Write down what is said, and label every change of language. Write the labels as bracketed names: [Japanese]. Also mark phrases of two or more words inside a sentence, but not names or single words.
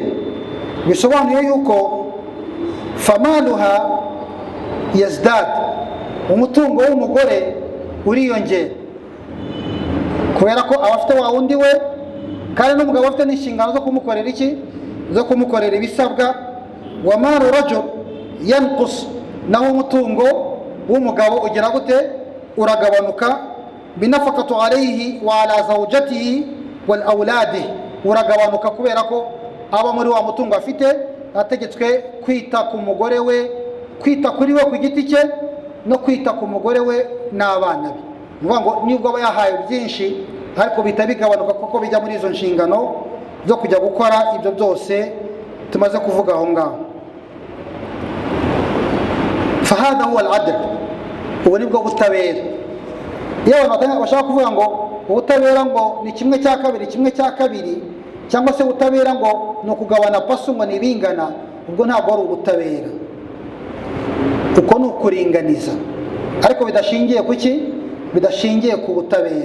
[Kinyarwanda] Bisobanuye yuko [Arabic] فمالها يزداد, [Kinyarwanda] umutungo w'umugore uriyongera, kubera ko abafite wa wundi we, kandi n'umugabo afite n'inshingano zo kumukorera iki, zo kumukorera ibisabwa. [Arabic] ومال الرجل ينقص, [Kinyarwanda] naho umutungo w'umugabo ugira gute, uragabanuka. [Arabic] بنفقته عليه وعلى زوجته وأولاده, [Kinyarwanda] uragabanuka kubera ko aba muri wa mutungo afite ategetswe kwita ku mugore we, kwita kuri we ku giti cye, no kwita ku mugore we n'abana be. Nuvuga ngo nibwo aba yahaye byinshi, ariko bita bigabanuka kuko bijya muri izo nshingano zo kujya gukora ibyo byose tumaze kuvuga aho ngaho. [Arabic] فهذا هو العدل, [Kinyarwanda] ubu nibwo butabera. Iyo abantu bashaka kuvuga ngo ubutabera ngo ni kimwe cya kabiri, kimwe cya kabiri, cyangwa se ubutabera ngo ni ukugabana pasu ngo nibingana, ubwo ntabwo ari ubutabera, uko ni ukuringaniza, ariko bidashingiye ku ki, bidashingiye ku butabera.